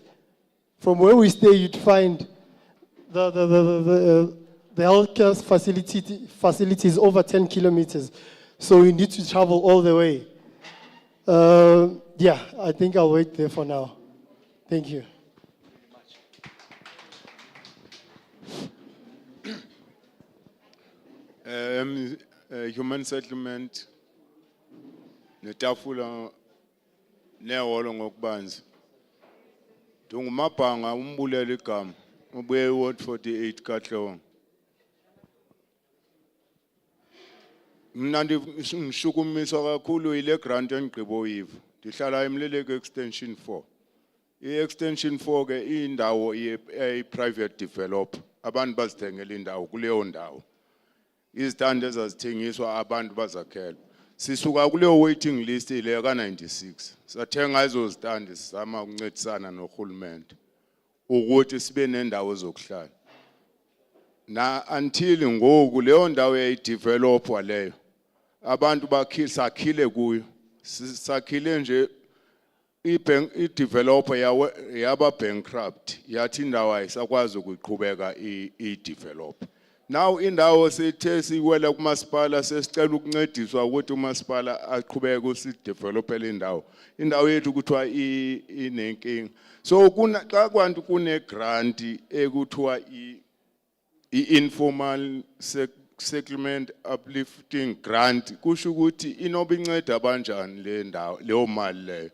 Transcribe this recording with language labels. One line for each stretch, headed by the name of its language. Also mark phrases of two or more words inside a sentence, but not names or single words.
English: From where we stay, you'd find the healthcare facility is over 10 kilometers, so we need to travel all the way. Yeah, I think I'll wait there for now. Thank you. Human settlement,
Xhosa: netafula, neholo ngokubanzi. Tungumabanga umbulele igama. Ubuye Ward 48 Katlehong. Mna ngishukumiswa kakhulu ile grant engigqibo yivo. Ndihlala eMleleko extension 4. I-extension 4 ke indawo i-
English: private developer.
Xhosa: Abantu bazithengela indawo kuleyo ndawo. izitandi ezazithengiswa abantu bazakhela. Sisuka kuleyo
English: waiting list
Xhosa: ile ka-96. Sathenga ezo zitandi sizama ukuncedisana nohulumende ukuthi sibe nendawo zokuhlala. Na until ngoku leyo ndawo yayidevelopwa leyo. Abantu sakhile kuyo. Sakhile nje i-developer yaba bankrupt. Yathi indawo ayisakwazi ukuqhubeka i-develop. Now indawo sethe siwela kumasipala sesicela ukuncediswa ukuthi umasipala aqhubeke usidevelopele indawo. Indawo yethu kuthiwa inenkinga. So xa kwanti kune grant ekuthiwa i-
English: informal settlement uplifting grant
Xhosa: kusho ukuthi inoba inceda abanjani le ndawo leyo mali leyo.